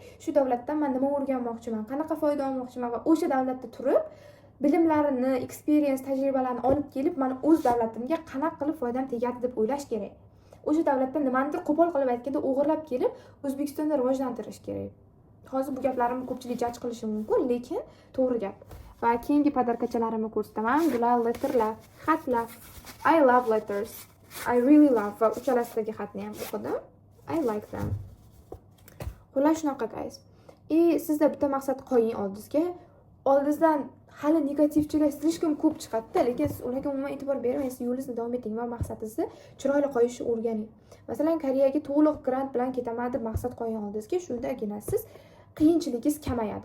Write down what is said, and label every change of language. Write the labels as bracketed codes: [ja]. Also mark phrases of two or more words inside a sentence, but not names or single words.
[uz] Shu davlatdan men nima o'rganmoqchiman, qanaqa foyda olmoqchiman va o'sha davlatda turib bilimlarini, experience, tajribalarni olib kelib, men o'z davlatimga qanaqa qilib foydam tegadi deb o'ylash kerak. O'sha davlatdan nimanidir qo'pol qilib aytganda o'g'irlab kelib, O'zbekistonda rivojlantirish kerak. Hozir bu gaplarimni ko'pchilik jaj qilishi mumkin, lekin to'g'ri gap. Va keyingi podarkachalarimni ko'rsataman. Bular letterlar, xatlar. [en] I love letters. I really love [uz] va uchalasidagi xatni ham o'qidim. [en] I like them. [uz] Xullas shunaqa guys. Sizda bitta maqsad qo'ying oldingizga. Oldingizdan hali negativchilar slishkom ko'p chiqadi, lekin siz ularga umuman e'tibor bermaysiz, yo'lingizni davom eting va maqsadingizni chiroyli qo'yishni o'rganing. Masalan, Koreyaga to'liq grant bilan ketaman deb maqsad qo'ying oldingizga, shundagina siz qiyinchiligingiz kamayadi.